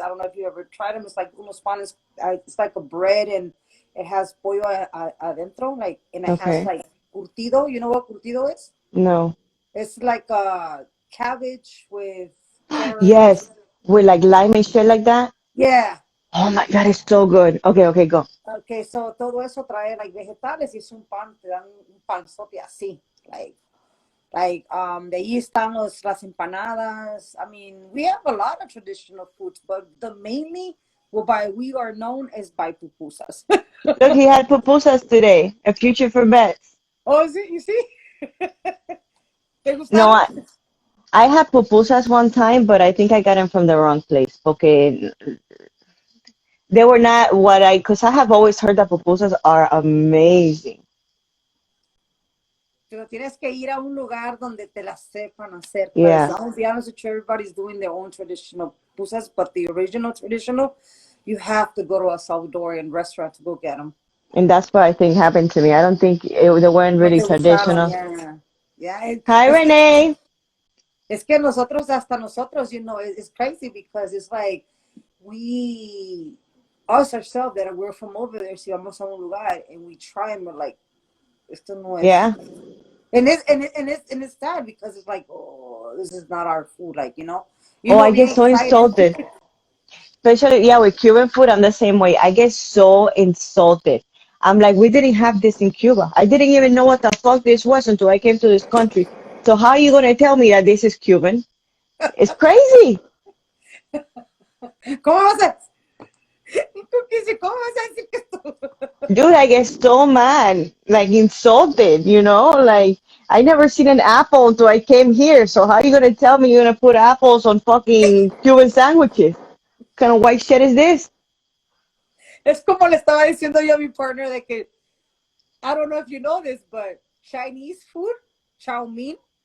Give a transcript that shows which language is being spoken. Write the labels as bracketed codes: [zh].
[en] I don't know if you ever tried them. It's like [es] unos panes. [en] It's like a bread, and it has [es] pollo adentro, [en] like, and it has Okay. like curtido. You know what curtido is? No. It's like cabbage with carrots. Yes. With like lime and shit like that. Yeah. Oh my God, it's so good. Okay, okay, go. [es] Okay, so todo eso trae like vegetales y es un pan, te dan un panzote así, de ahí están las empanadas. [en] I mean, we have a lot of traditional foods, but the mainly whereby we are known is by pupusas. Look, he had pupusas today. A future for bets. Oh, sí, you see? ¿Te No, [es] gustaron? [en] I had pupusas one time, but I think I got them from the wrong place. Okay, they were not because I have always heard that pupusas are amazing. [es] Pero tienes que ir a un lugar donde te las sepan hacer. [en] Because Yeah, I'll be honest with you, everybody's doing their own traditional pupusas, but the original traditional, you have to go to a Salvadorian restaurant to go get them. and that's what I think happened to me. I don't think they weren't No really [es] te gustaron, [en] traditional. yeah. Yeah, Hi, Renee. [es] es que nosotros, hasta nosotros, [en] it's crazy because it's like we, us ourselves, that we're from over there, [es] si vamos a un lugar [en] and we try and we're like, [es] esto no es. [en] Yeah. And it's sad because it's like, oh, this is not our food, like, Oh, I get being so excited. insulted. Especially, yeah, with Cuban food, I'm the same way. I get so insulted. I'm like, we didn't have this in Cuba. I didn't even know what the fuck this was until I came to this country. So how are you gonna tell me that this is Cuban? It's crazy. [es] ¿Cómo vas a, ¿Cómo vas a decir que esto? [en] Dude, I get so mad, like insulted, Like I never seen an apple until I came here. So how are you gonna tell me you're gonna put apples on fucking Cuban sandwiches? What kind of white shit is this? [es] Es como le estaba diciendo yo a mi partner de que [en] I don't know if you know this, but Chinese food, chow mein.